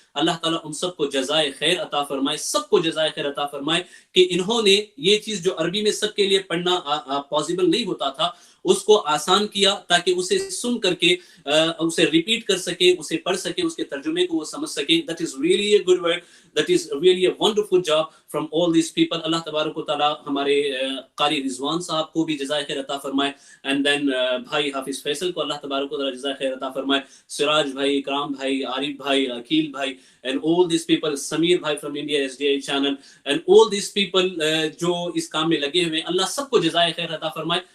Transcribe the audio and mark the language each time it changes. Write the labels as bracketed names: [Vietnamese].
[Urdu] اللہ تعالیٰ ان سب کو جزائے خیر عطا فرمائے، سب کو جزائے خیر عطا فرمائے کہ انہوں نے یہ چیز جو عربی میں سب کے لیے پڑھنا پاسبل نہیں ہوتا تھا، اس کو آسان کیا تاکہ اسے سن کر کے اسے ریپیٹ کر سکے، اسے پڑھ سکے، اس کے ترجمے کو وہ سمجھ سکے. [English] That is really a good work. That is really a wonderful job from all these people. [Urdu] اللہ تبارک و تعالیٰ ہمارے قاری رضوان صاحب کو بھی جزائے خیر عطا فرمائے، and then بھائی حافظ فیصل کو اللہ تبارک و تعالیٰ جزائے خیر عطا فرمائے، سراج بھائی، اکرام بھائی، عارف بھائی، عقیل بھائی، and all these people، Sameer بھائی from India SDI channel، and all these people جو اس کام میں لگے ہوئے ہیں، اللہ سب کو جزائے خیر عطا فرمائے.